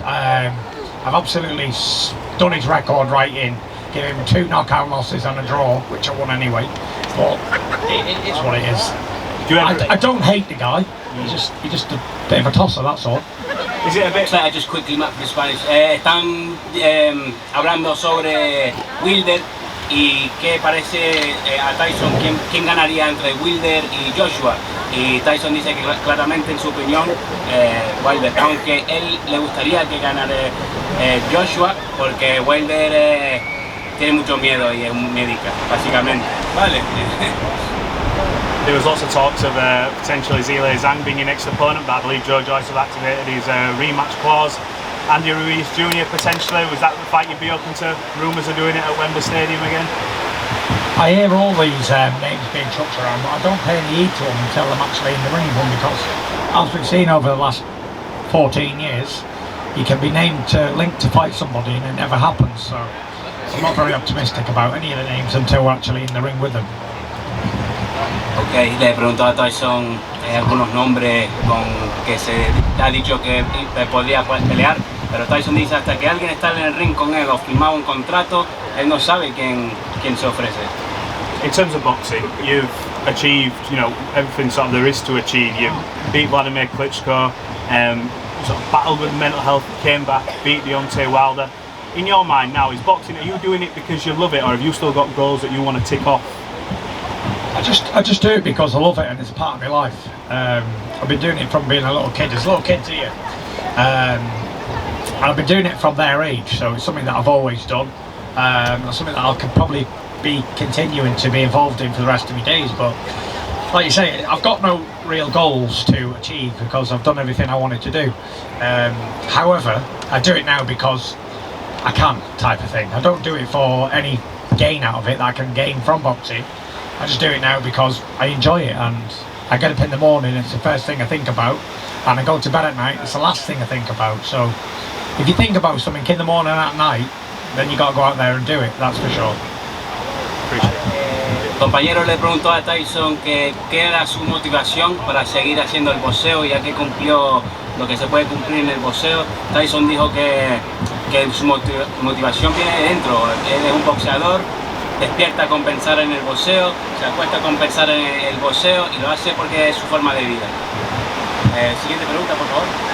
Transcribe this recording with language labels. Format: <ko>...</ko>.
<en>I've absolutely done his record right in. Give him 2 knockout losses and a draw, which I won anyway. But it's what it is. I don't hate the guy. He's just a bit of a tosser, that's all. Is it a bit? I just quickly map the Spanish.</en> <es>Están hablando sobre Wilder y qué parece a Tyson, quién ganaría entre Wilder y Joshua. Y Tyson dice que claramente, en su opinión, Wilder, aunque él le gustaría que ganara Joshua, porque Wilder tiene mucho miedo y es un médica, básicamente. Vale.</es> <en>There was lots of talks of potentially Zhilei Zhang being your next opponent, but I believe Joe Joyce has activated his rematch clause. Andy Ruiz Jr. potentially, was that the fight you'd be open to? Rumours are doing it at Wembley Stadium again? I hear all these names being chucked around, but I don't pay any heed to them until I'm actually in the ring with them, because as we've seen over the last 14 years, you can be named linked to fight somebody and it never happens, so I'm not very optimistic about any of the names until we're actually in the ring with them.</en> <es>Ok, le preguntó a Tyson algunos nombres con que se ha dicho que podría pelear, pero Tyson dice hasta que alguien está en el ring con él o firmado un contrato, él no sabe quién se ofrece.</es> <en>In terms of boxing, you've achieved, everything sort of there is to achieve. You've beat Vladimir Klitschko, sort of battled with mental health, came back, beat Deontay Wilder. In your mind now, is boxing, are you doing it because you love it, or have you still got goals that you want to tick off? I just do it because I love it and it's part of my life. I've been doing it from being a little kid. There's little kids here. And I've been doing it from their age, so it's something that I've always done. It's something that I could probably be continuing to be involved in for the rest of my days, but like you say, I've got no real goals to achieve because I've done everything I wanted to do. However, I do it now because I can, type of thing. I don't do it for any gain out of it that I can gain from boxing. I just do it now because I enjoy it, and I get up in the morning, it's the first thing I think about, and I go to bed at night, it's the last thing I think about. So if you think about something in the morning and at night, then you got to go out there and do it, that's for sure.</en> <es>El compañero le preguntó a Tyson qué era su motivación para seguir haciendo el boxeo, ya que cumplió lo que se puede cumplir en el boxeo. Tyson dijo que su motivación viene de dentro. Él es un boxeador, despierta con pensar en el boxeo, se acuesta con pensar en el boxeo y lo hace porque es su forma de vida. Siguiente pregunta, por favor.</es>